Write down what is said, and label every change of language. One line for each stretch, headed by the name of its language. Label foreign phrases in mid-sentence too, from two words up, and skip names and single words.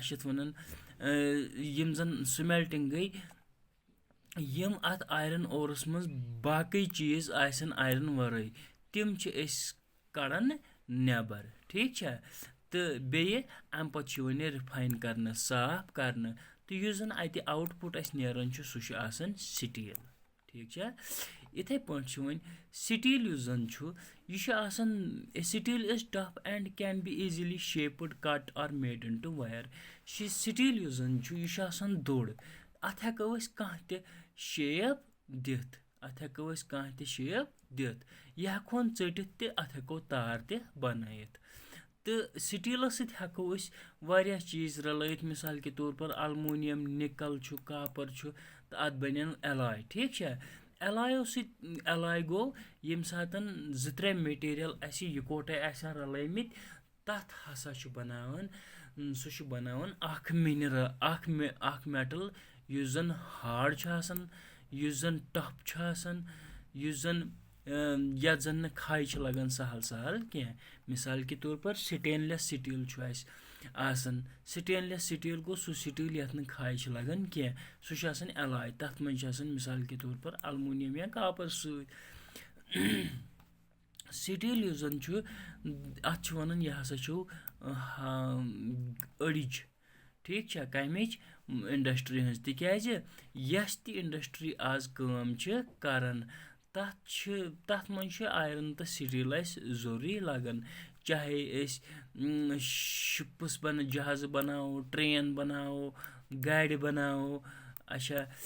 Kashmiri: چھِ اَتھ وَنان یِم زَن سِمیلٹِنٛگ گٔے یِم اَتھ آیرن اورَس منٛز باقٕے چیٖز آسن آیرن وَرٲے تِم چھِ أسۍ کَڑان نٮ۪بر ٹھیٖک چھا تہٕ بیٚیہِ اَمہِ پَتہٕ چھُ یِوان یہِ رِفاین کَرنہٕ صاف کَرنہٕ تہٕ یُس زَن اَتہِ آوُٹ پُٹ اَسہِ نیران چھُ سُہ چھُ آسان سٹیٖل ٹھیٖک چھا یِتھَے پٲٹھۍ چھُ وۄنۍ سٹیٖل یُس زَن چھُ یہِ چھُ آسان سٹیٖل
English: is tough and can be easily shaped cut or made into wire
Kashmiri: سٹیٖل یُس زَن چھُ یہِ چھُ آسان دوٚر اَتھ ہٮ۪کو أسۍ کانٛہہ تہِ شیپ دِتھ یہِ ہٮ۪کہون ژٔٹِتھ تہِ اَتھ ہٮ۪کو تار تہِ بَنٲیِتھ تہٕ سٹیٖلَس سۭتۍ ہٮ۪کو أسۍ واریاہ چیٖز رلٲیِتھ
Urdu: مِثال کے طور پر
Kashmiri: الموٗنِیَم نِکَل چھُ کاپَر چھُ تہٕ اَتھ بَنن اٮ۪لاے ٹھیٖک چھا اٮ۪لایو سۭتۍ اٮ۪لاے گوٚو ییٚمہِ ساتَن 2-3 میٹیٖریَل اَسہِ یِکوَٹَے آسن رلٲومٕتۍ تَتھ ہسا چھُ بَناوان سُہ چھُ بَناوان اکھ میٹل یُس زَن ہاڈ چھُ آسان یُس زَن ٹف چھُ آسان یُس زَن یَتھ زَن نہٕ کھَے چھِ لَگان سہل کینٛہہ
Urdu: مِثال کے طور پر
English: stainless steel
Kashmiri: چھُ اَسہِ آسان
English: stainless steel
Kashmiri: گوٚو سُہ سٹیٖل یَتھ نہٕ کھَے چھِ لَگان کینٛہہ سُہ چھُ آسان اٮ۪لاے تَتھ منٛز چھُ آسان
Urdu: مِثال کے طور پر
Kashmiri: الموٗنِیَم یا کاپَر سۭتۍ سٹیٖل یُس زَن چھُ اَتھ چھُ وَنان یہِ ہسا چھُ أڑِج ٹھیٖک چھا کَمِچ اِنڈَسٹِرٛی ہٕنٛز تِکیٛازِ یۄس تہِ اِنڈَسٹِرٛی آز کٲم چھِ کَران تَتھ منٛز چھُ آیرَن تہٕ سٹیٖل اَسہِ ضروٗری لَگان چاہے أسۍ شِپٕس جہازٕ بَناوو ٹرٛین بَناوو گاڑِ بَناوو اچھا